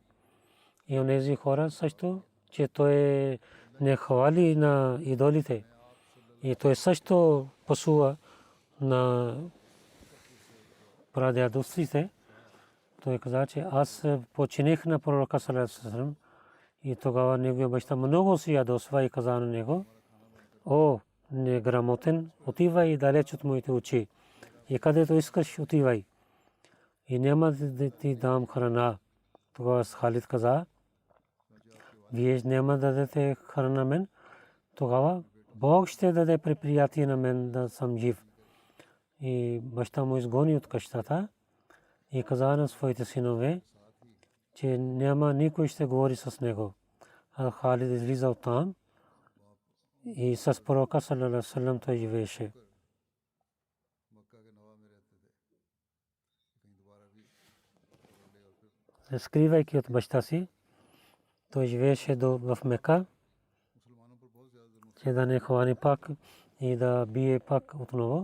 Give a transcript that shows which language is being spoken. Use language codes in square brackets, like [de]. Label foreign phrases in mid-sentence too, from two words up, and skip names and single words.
[bg] И онези хора също, че той не хвали на идолите. И той също посува на прадядовците. Той каза, че аз починих на пророка [ar] صلى الله عليه وسلم. [bg] И тогава неговия баща много се ядосва и каза на него, о, неграмотен, отивай далеч от моите очи. И където искаш, отивай. И няма да ти дам храна. Тогава Халид каза, вие няма да дадете храна на мен. Тогава Бог ще даде преприятие на мен да съм жив. И баща му изгони от къщата и каза на своите синове, че няма никой ще говори с него. А Халид излиза оттам и с пророка [ar] صلى الله عليه وسلم [bg] той живееше. Скривайки от баща си, той живееше в Мека, че да не хвани пак и да бие пак отново.